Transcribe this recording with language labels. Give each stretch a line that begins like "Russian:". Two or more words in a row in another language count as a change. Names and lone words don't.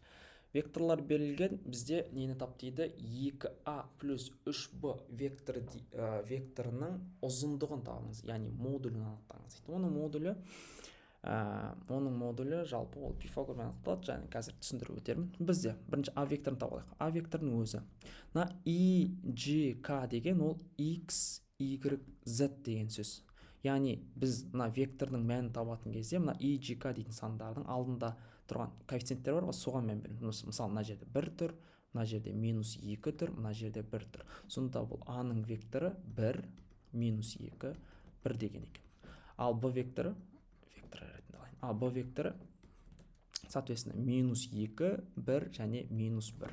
Kazakh: Векторлар берілген, бізде нені тап дейді? 2а плюс 3b векторының ұзындығын табыңыз, яғни модулін анықтаңыз. Оның модулі жалпы ол Пифагормен анықталады, және қазір түсіндіріп өтермін. Бізде бірінші а векторын таба алайық. А векторының өзі. Мына и, ж, к деген ол x, y, z деген сөз. Яғни біз мына вектордың мәнін табатын кезде, мына и, ж, к дейтін сандардың алдында тұрған коэффициенттер бар, соған мән береміз. Мысалы, мына жерде 1 тұр, мына жерде минус 2 тұр, мына жерде 1 тұр. Сонда бұл а-ның векторы 1, минус 2, 1 деген екен. Ал б векторы, б векторы, соответственно, минус 2, 1 және минус 1.